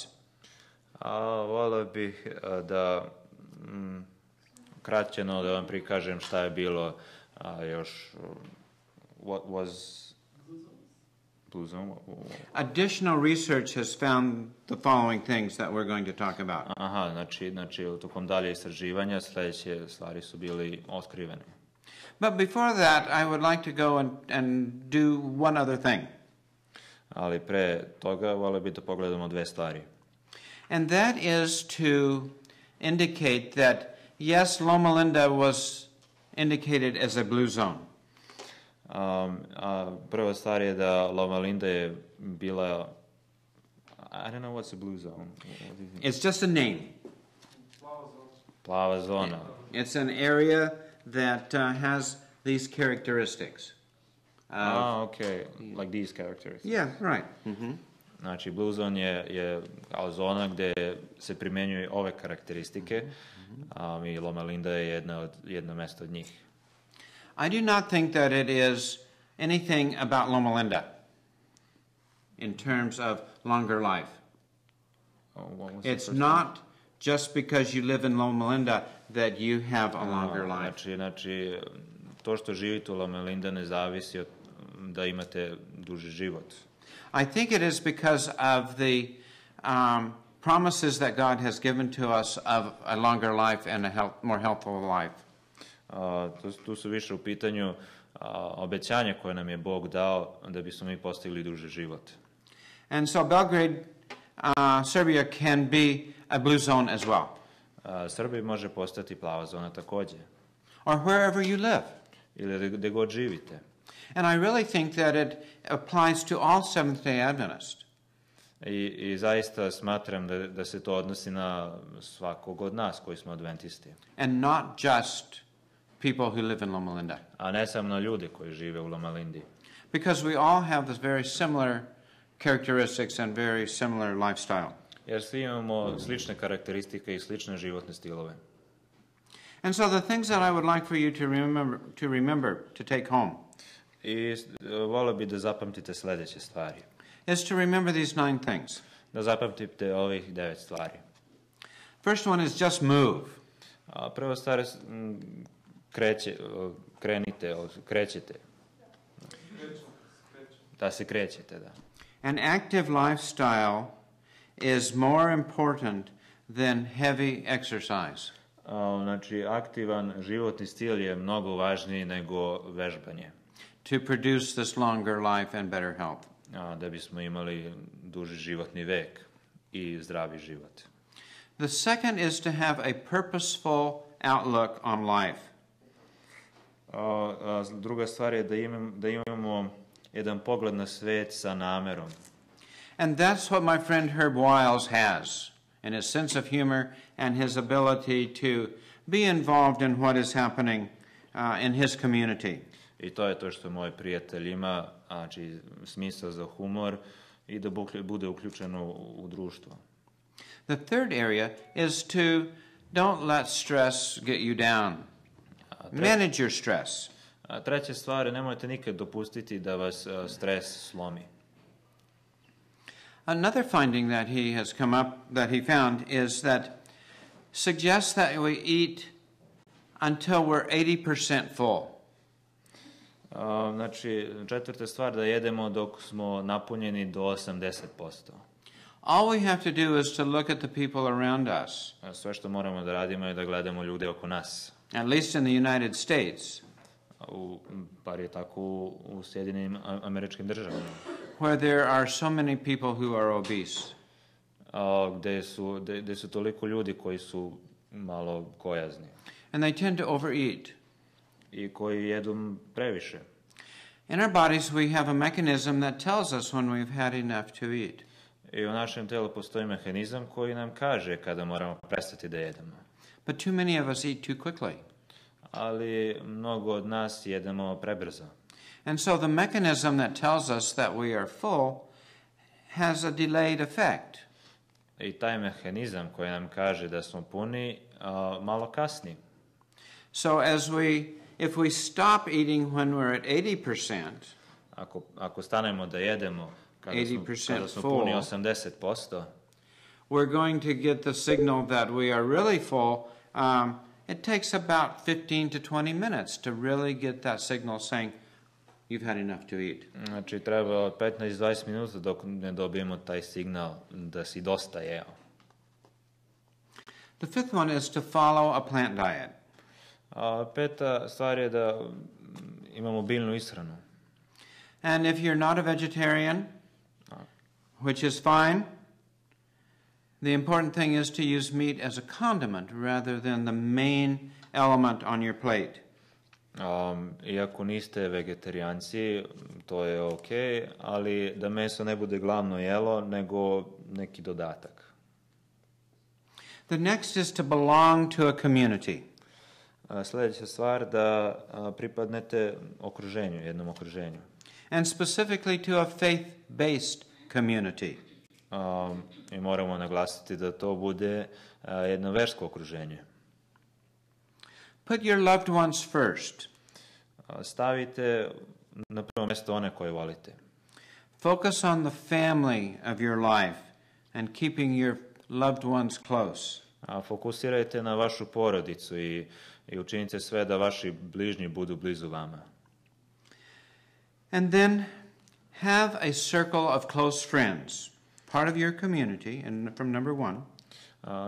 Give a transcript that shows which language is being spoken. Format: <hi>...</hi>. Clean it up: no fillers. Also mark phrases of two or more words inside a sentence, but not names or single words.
<sr>Volio bih da kraćeno da vam prikažem šta je bilo još</sr> <en>what was blue zone. Additional research has found the following things that we're going to talk about.</en> <sr>Aha, znači tokom dalje istraživanja sljedeće stvari su bili otkrivene.</sr> <en>But before that, I would like to go and do one other thing.</en> <sr>Ali pre toga volio bih da pogledamo dve stvari.</sr> <en>And that is to indicate that, yes, Loma Linda was indicated as a blue zone.</en> <sr>Prva stvar je da Loma Linda je bila,</sr> <en>I don't know what's a blue zone. It's just a name.</en> <sr>Plava zona.</sr> <en>It's an area that has these characteristics. Okay, like these characters. Yeah, right. Mm-hmm.</en> <sr>Znači,</sr> <en>blue zone</en> <sr>je kao zona gdje se primjenjuju ove karakteristike, i Loma Linda je jedno mjesto od njih.</sr> <en>I do not think that it is anything about Loma Linda in terms of longer life. It's not just because you live in Loma Linda that you have a longer life.</en> <sr>Znači, to što živite u Loma Linda ne zavisi od da imate duži život.</sr> <en>I think it is because of the promises that God has given to us of a longer life and a more healthful life.</en> <sr>Tu su više u pitanju obećanja koje nam je Bog dao da bismo mi postigli duži život.</sr> <en>And so Belgrade, Serbia can be a blue zone as well.</en> <sr>Srbija može postati plava zona također.</sr> <en>Or wherever you live.</en> <sr>Ili gdje god živite.</sr> <en>And I really think that it applies to all Seventh-day Adventists.</en> <sr>I zaista smatram da se to odnosi na svakog od nas koji smo adventisti.</sr> <en>And not just people who live in Loma Linda.</en> <sr>A ne samo na ljude koji žive u Loma Lindi.</sr> <en>Because we all have this very similar characteristics and very similar lifestyle.</en> <sr>Jer svi imamo slične karakteristike i slične životne stilove.</sr> <en>And so the things that I would like for you to remember to take home.</en> <sr>I volio bi da zapamtite sljedeće stvari.</sr> <en>Is to remember these 9 things.</en> <sr>Da zapamtite ovih 9 stvari.</sr> <en>First one is just move.</en> <sr>Prva stvar je krećete. Da se krećete, da.</sr> <en>An active lifestyle is more important than heavy exercise.</en> <sr>Znači, aktivan životni stil je mnogo važniji nego vežbanje.</sr> <en>To produce this longer life and better health.</en> <sr>Da bismo imali duži životni vek i zdravi život.</sr> <en>The second is to have a purposeful outlook on life.</en> <sr>Druga stvar je da imamo jedan pogled na svet sa namerom.</sr> <en>And that's what my friend Herb Wiles has, in his sense of humor and his ability to be involved in what is happening in his community.</en> <sr>I to je to što moj prijatelj ima, znači smisao za humor i da bude uključeno u društvo.</sr> <en>The third area is to don't let stress get you down. Manage your stress.</en> <sr>Treća stvar je nemojte nikad dopustiti da vas stres slomi.</sr> <en>Another finding that he found is that suggests that we eat until we're 80% full.</en> <sr>Znači, četvrta stvar da jedemo dok smo napunjeni do 80%.</sr> <en>All we have to do is to look at the people around us.</en> <sr>Sve što moramo da radimo je da gledamo ljude oko nas.</sr> <en>At least in the United States.</en> <sr>Bar je tako u Sjedinjenim Američkim Državama.</sr> <en>Where there are so many people who are obese.</en> <sr>Gde su toliko ljudi koji su malo gojazni.</sr> <en>And they tend to overeat.</en> <sr>i koji jedu previše.</sr> <en>In our bodies we have a mechanism that tells us when we've had enough to eat.</en> <sr>I u našem telu postoji mehanizam koji nam kaže kada moramo prestati da jedemo.</sr> <en>But too many of us eat too quickly.</en> <sr>Ali mnogo od nas jedemo prebrzo.</sr> <en>And so the mechanism that tells us that we are full has a delayed effect.</en> <sr>I taj mehanizam koji nam kaže da smo puni, malo kasni.</sr> <en>So if we stop eating when we're at 80%,</en> <sr>Ako stanemo da jedemo kada smo puni 80%,</sr> <en>we're going to get the signal that we are really full. It takes about 15 to 20 minutes to really get that signal saying you've had enough to eat.</en> <sr>Znači treba 15-20 minuta dok ne dobijemo taj signal da si dosta jeo.</sr> <en>The fifth one is to follow a plant diet.</en> <sr>Peta stvar je da imamo biljnu ishranu.</sr> <en>And if you're not a vegetarian, which is fine, the important thing is to use meat as a condiment rather than the main element on your plate.</en> <sr>Iako niste vegetarijanci, to je ok, ali da meso ne bude glavno jelo, nego neki dodatak.</sr> <en>The next is to belong to a community.</en> <sr>Sljedeća stvar da pripadnete okruženju, jednom okruženju.</sr> <en>And specifically to a faith-based community.</en> <sr>I moramo naglasiti da to bude jedno versko okruženje.</sr> <en>Put your loved ones first.</en> <sr>Stavite na prvo mjesto one koje volite.</sr> <en>Focus on the family of your life and keeping your loved ones close.</en> <sr>Fokusirajte na vašu porodicu i učinite sve da vaši bližnji budu blizu vama.</sr> <en>And then have a circle of close friends, part of your community, and from number 1.</en>